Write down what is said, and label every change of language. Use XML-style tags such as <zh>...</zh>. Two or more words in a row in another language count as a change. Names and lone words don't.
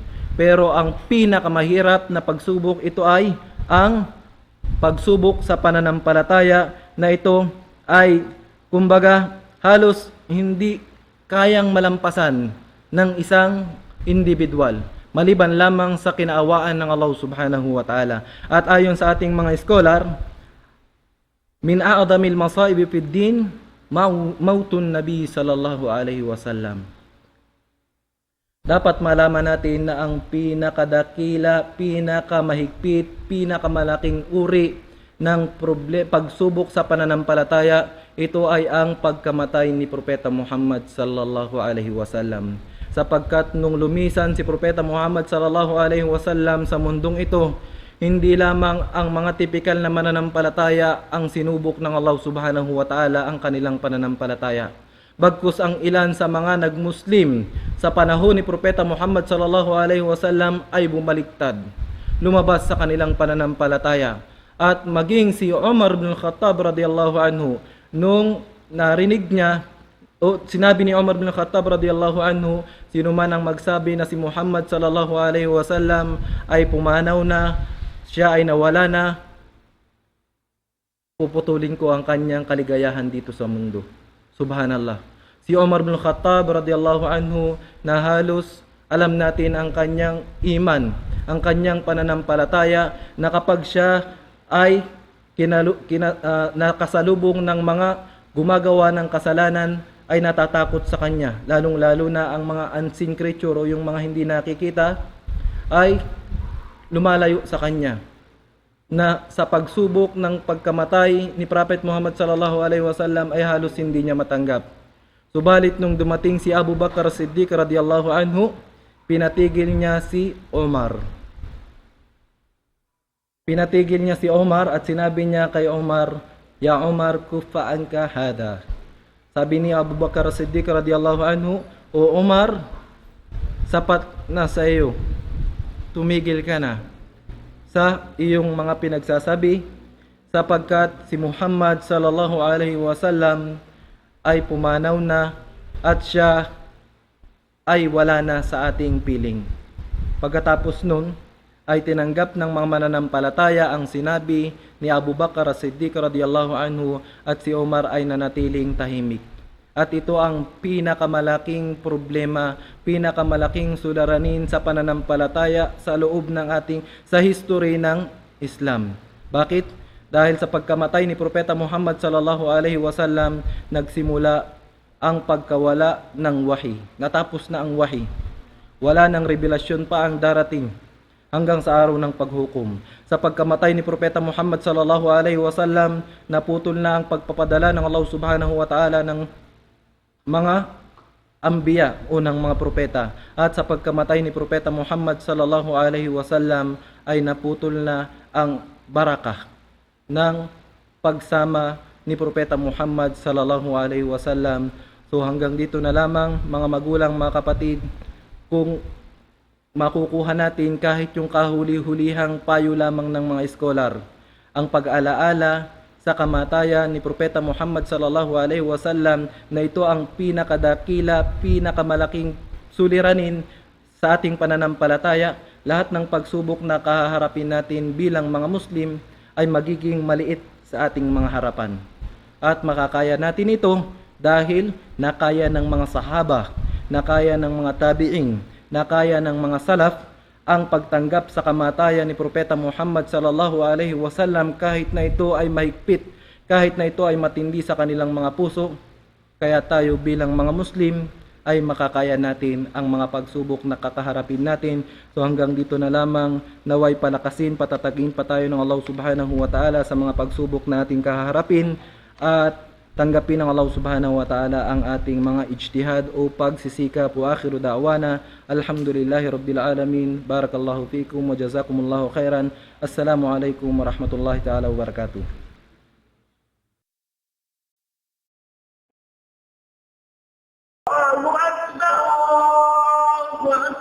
<tl>Pero ang pinakamahirap na pagsubok, ito ay ang pagsubok sa pananampalataya, na ito ay kumbaga halos hindi kayang malampasan ng isang individual, maliban lamang sa kinaawaan ng Allah</tl> <ar>سبحانه وتعالى.</ar> <tl>At ayon sa ating mga scholar,</tl> <ar>من أعظم المصائب في الدين موت النبي صلى الله عليه وسلم.</ar> <tl>Dapat malaman natin na ang pinakadakila, pinakamahigpit, pinakamalaking uri ng pagsubok sa pananampalataya, ito ay ang pagkamatay ni Propeta Muhammad</tl> <ar>صلى الله عليه وسلم.</ar> <tl>Sapagkat nung lumisan si Propeta Muhammad</tl> <ar>صلى الله عليه وسلم</ar> <tl>sa mundong ito, hindi lamang ang mga tipikal na mananampalataya ang sinubok ng Allah</tl> <ar>سبحانه وتعالى</ar> <tl>ang kanilang pananampalataya. Bagkus ang ilan sa mga nagmuslim sa panahon ni Propeta Muhammad</tl> <ar>صلى الله عليه وسلم</ar> <tl>ay bumaliktad, lumabas sa kanilang pananampalataya. At maging si Umar bin Khattab</tl> <ar>رضي الله عنه,</ar> <tl>nung narinig niya o sinabi ni Umar bin Khattab</tl> <ar>رضي الله عنه,</ar> <tl>sino man ang magsabi na si Muhammad</tl> <ar>صلى الله عليه وسلم</ar> <tl>ay pumanaw na, siya ay nawala na, puputulin ko ang kanyang kaligayahan dito sa mundo. Subhanallah. Si Umar bin Khattab</tl> <ar>رضي الله عنه,</ar> <tl>na halos alam natin ang kanyang iman, ang kanyang pananampalataya, na kapag siya ay nakasalubong ng mga gumagawa ng kasalanan, ay natatakot sa kanya, lalong-lalo na ang mga</tl> <en>unseen creature</en> <tl>o yung mga hindi nakikita, ay lumalayo sa kanya. Na sa pagsubok ng pagkamatay ni Prophet Muhammad</tl> <ar>صلى الله عليه وسلم</ar> <tl>ay halos hindi niya matanggap. Subalit nung dumating si Abu Bakar Siddiq</tl> <ar>رضي الله عنه,</ar> <tl>pinatigil niya si Omar. Pinatigil niya si Omar at sinabi niya kay Omar,</tl> <ar>"يا عمر, كفى عنك هذا."</ar> <tl>Sabi ni Abu Bakar Siddiq</tl> <ar>رضي الله عنه,</ar> <tl>"O Omar, sapat na sa iyo. Tumigil ka na sa iyong mga pinagsasabi, sapagkat si Muhammad</tl> <ar>صلى الله عليه وسلم</ar> <tl>ay pumanaw na at siya ay wala na sa ating piling." Pagkatapos nun ay tinanggap ng mga mananampalataya ang sinabi ni Abu Bakar Siddiq</tl> <ar>رضي الله عنه,</ar> <tl>at si Omar ay nanatiling tahimik. At ito ang pinakamalaking problema, pinakamalaking suliranin sa pananampalataya sa loob ng sa history ng Islam. Bakit? Dahil sa pagkamatay ni Propeta Muhammad</tl> <ar>صلى الله عليه وسلم,</ar> <tl>nagsimula ang pagkawala ng wahi. Natapos na ang wahi. Wala nang revelasyon pa ang darating hanggang sa araw ng paghukom. Sa pagkamatay ni Propeta Muhammad</tl> <ar>صلى الله عليه وسلم,</ar> <tl>naputol na ang pagpapadala ng Allah</tl> <ar>سبحانه وتعالى</ar> <tl>ng mga ambiya o ng mga propeta. At sa pagkamatay ni Propeta Muhammad</tl> <ar>صلى الله عليه وسلم</ar> <tl>ay naputol na ang barakah ng pagsama ni Propeta Muhammad</tl> <ar>صلى الله عليه وسلم.</ar> <tl>So hanggang dito na lamang mga magulang, mga kapatid, kung makukuha natin kahit yung kahuli-hulihang payo lamang ng mga scholar, ang pag-alaala sa kamatayan ni Propeta Muhammad</tl> <ar>صلى الله عليه وسلم,</ar> <tl>na ito ang pinakadakila, pinakamalaking suliranin sa ating pananampalataya. Lahat ng pagsubok na kaharapin natin bilang mga Muslim ay magiging maliit sa ating mga harapan. At makakaya natin ito dahil nakaya ng mga sahaba, nakaya ng mga tabi'ing, nakaya ng mga salaf ang pagtanggap sa kamatayan ni Propeta Muhammad</tl> <ar>صلى الله عليه وسلم,</ar> <tl>kahit na ito ay mahigpit, kahit na ito ay matindi sa kanilang mga puso. Kaya tayo bilang mga Muslim ay makakaya natin ang mga pagsubok na kakaharapin natin. So hanggang dito na lamang, naway palakasin, patatagin pa tayo ng Allah</tl> <ar>سبحانه وتعالى</ar> <tl>sa mga pagsubok na ating kaharapin, at tanggapin ng Allah</tl> <ar>سبحانه وتعالى</ar> <tl>ang ating mga ijtihad o pagsisikap.</tl> <ar>وآخر دعوانا الحمد لله رب العالمين. بارك الله فيكم وجزاكم الله خيرا. السلام عليكم ورحمة الله تعالى وبركاته. الله أكبر الله أكبر</ar>